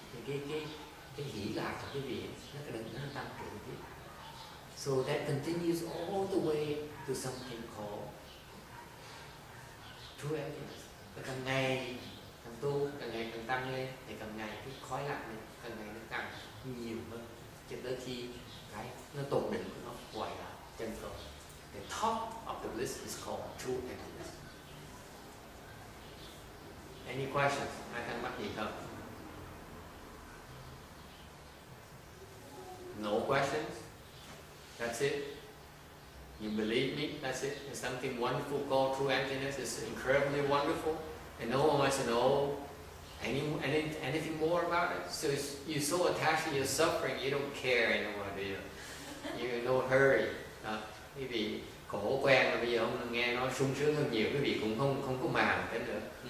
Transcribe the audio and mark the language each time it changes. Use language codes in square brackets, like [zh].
[vi] Thì cái hỷ lạc của quý vị nó tăng trưởng tiếp. [en] So that continues all the way to something called true happiness. [vi] Và càng ngày càng tu, càng ngày càng tăng lên, thì càng ngày cái khói lạc này càng ngày nó càng nhiều hơn, cho tới khi cái nó tột đỉnh của nó gọi là chân không. [en] The top of the bliss is called true happiness. Any questions? [vi] Ai thắc mắc gì không? [en] No questions? That's it? You believe me? That's it? There's something wonderful called true emptiness. It's incredibly wonderful. And no one wants to know anything more about it. So you're so attached to your suffering, you don't care anymore, do you? You're no hurry. [vi] Quý vị khổ quen rồi, bây giờ không nghe nó sung sướng hơn nhiều, quý vị cũng không có màng cái nữa.